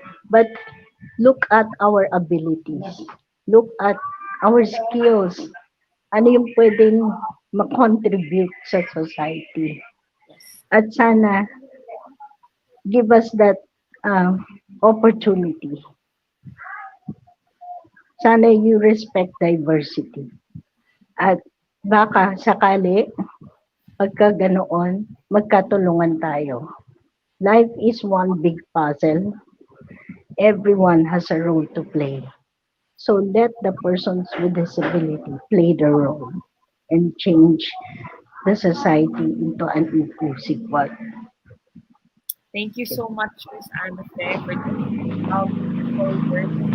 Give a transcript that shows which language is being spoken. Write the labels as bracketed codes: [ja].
[en] But look at our abilities, look at our skills, [tl] ano yung pwedeng ma-contribute sa society. [en] At sana, give us that opportunity. Sana you respect diversity. At [tl] Baka sakali, pagka ganoon, magkatulungan tayo. [en] Life is one big puzzle. Everyone has a role to play. So let the persons with disability play the role and change the society into an inclusive one. Thank you so much, Miss Anafe, for those beautiful words.